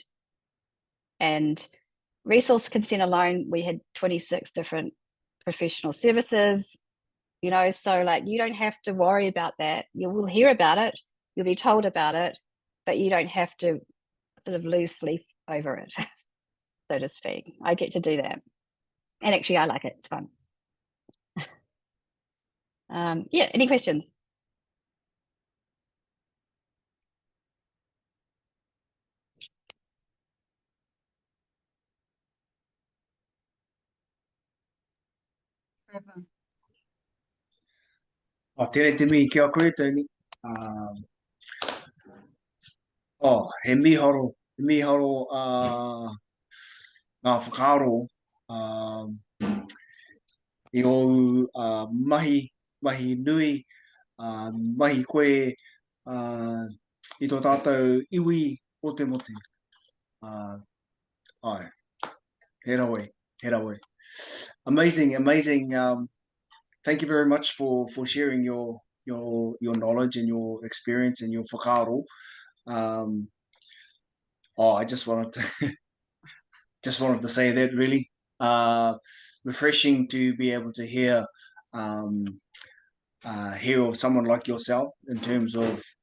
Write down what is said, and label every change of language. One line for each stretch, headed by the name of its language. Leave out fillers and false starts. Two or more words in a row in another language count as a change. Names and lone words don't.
English: And resource consent alone, we had 26 different professional services, you know, so like, you don't have to worry about that. You will hear about it, you'll be told about it, but you don't have to sort of lose sleep over it, so to speak. I get to do that, and actually I like it. It's fun. Yeah, any questions?
Māori: Tēnei te mihi ki a koe, Tony. He miharo ngā whakaaro i o mahi nui, mahi koe i tō tātou iwi o te motu. He rawe.
English: Amazing. Thank you very much for sharing your knowledge and your experience and your whakaaro. I just wanted to say that, really. Refreshing to be able to hear of someone like yourself in terms of